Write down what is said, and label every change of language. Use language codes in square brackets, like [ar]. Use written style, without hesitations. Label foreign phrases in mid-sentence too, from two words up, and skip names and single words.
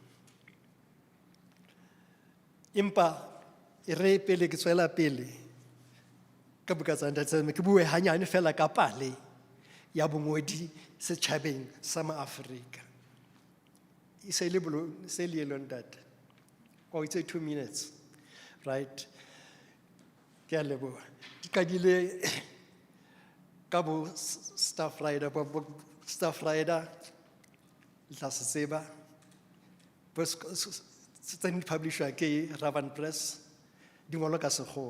[st] Empa e re pele ke tswela pele ka buka tsa ntate ke bue hanyane fela ka pale ya bongodi setjhabeng sa maAfrika. E se le yelo ntate. [en] Oh, it's 2 minutes, right? [st] Ke a leboha. Ke qadile ka bo staff rider, tla se tseba. Tse publisher ke Ravan Press, di ngolwa ka Sekgowa.